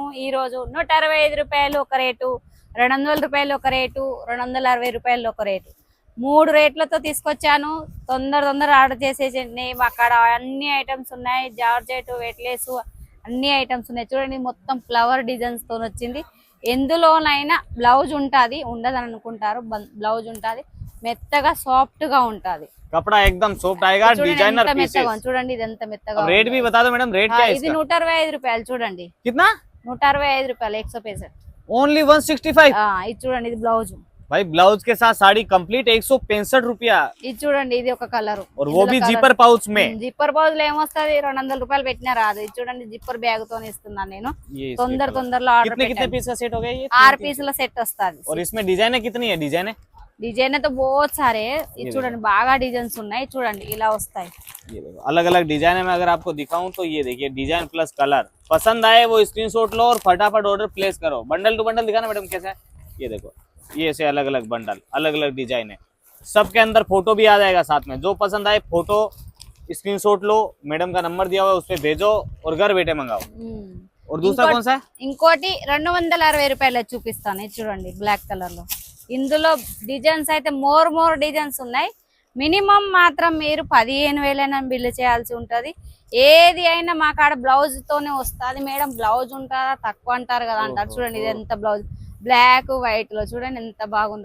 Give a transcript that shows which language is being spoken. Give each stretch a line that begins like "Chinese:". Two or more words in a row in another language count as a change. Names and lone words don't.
Telugu: ఈ రోజు 165 రూపాయలు ఒక రేటు, 200 రూపాయలు ఒక రేటు, 260 రూపాయలు ఒక రేటు, 3 రేట్లతో తీసుకొచ్చాను. తొందర ఆర్డర్ చేసేసండి. అక్కడ అన్ని ఐటమ్స్ ఉన్నాయి, జార్జెట్, వెట్లేస్ అన్ని ఐటమ్స్ ఉన్నాయి. చూడండి, మొత్తం
English: flower designs
Telugu: తో వచ్చింది. ఎందులోనైనా బ్లౌజ్ ఉంటుంది, ఉండదని అనుకుంటారు, బ్లౌజ్ ఉంటుంది, మెత్తగా సాఫ్ట్ గా ఉంటది.
Hindi: कपड़ा एकदम सॉफ्ट आएगा,
English: designer pieces.
Telugu: చూడండి ఇది ఎంత మెత్తగా
Hindi: रेट भी बता दो मैडम, रेट क्या है
Telugu: ఇది
Hindi: इसका?
Telugu: 165 రూపాయలు. చూడండి
Hindi: कितना?
Telugu: 165 రూపాయలు 165.
English: ओनली 165।
Telugu: ఇది చూడండి, ఇది బ్లౌజ్.
Hindi: भाई ब्लाउज के साथ साड़ी कंप्लीट 165 रुपया।
Telugu: ఇది చూడండి, ఇది ఒక కలర్,
Hindi: और वो भी
English: zipper pouch
Hindi: में।
English: zipper pouch
Telugu: లో ఏమొస్తది, 200 రూపాయలు పెట్టినా రాదు. ఇది చూడండి,
English: zipper bag
Telugu: తో ఇస్తున్నాను నేను. తొందరలో ఆర్డర్
Hindi: कितने कितने पीस का सेट हो गया ये?
Telugu: 6 పీసుల సెట్ వస్తది.
Hindi: और इसमें डिजाइन कितनी है?
Telugu: డిజైన్ అయితే
Hindi: बहुत सारे.
Telugu: ఇది చూడండి, బాగా డిజైన్స్ ఉన్నాయి. చూడండి ఇలా వస్తాయి.
Hindi: ये देखो अलग अलग डिजाइन में अगर आपको दिखाऊं तो ये देखिए,
English: design plus colour
Hindi: पसंद आए वो स्क्रीनशॉट लो और फटाफट
English: order place
Hindi: करो।
English: bundle to bundle
Hindi: दिखाना मैडम कैसा है, ये देखो, ये ऐसे अलग अलग बंडल, अलग अलग डिजाइन है। सबके अंदर फोटो भी आ जाएगा साथ में। जो पसंद आए
English: photo screenshot
Hindi: लो, मैडम का नंबर दिया हुआ है उस पे भेजो और घर बैठे मंगाओ। और दूसरा कौन सा है?
Telugu: ఇంకోటి 260 రూపాయలు చూపిస్తాను. ఇది చూడండి,
English: black colour
Telugu: లో. ఇందులో డిజైన్స్ అయితే
English: more designs
Telugu: ఉన్నాయి. మినిమం మాత్రం మీరు 15,000 బిల్లు చేయాల్సి ఉంటది. ఏది అయినా మా కాడ బ్లౌజ్ తోనే వస్తుంది. మేడం బ్లౌజ్ ఉంటుందా, తక్కువ అంటారు కదా అంటారు. చూడండి, ఇది ఎంత బ్లౌజ్,
English: black white
Telugu: లో చూడండి ఎంత బాగుందో.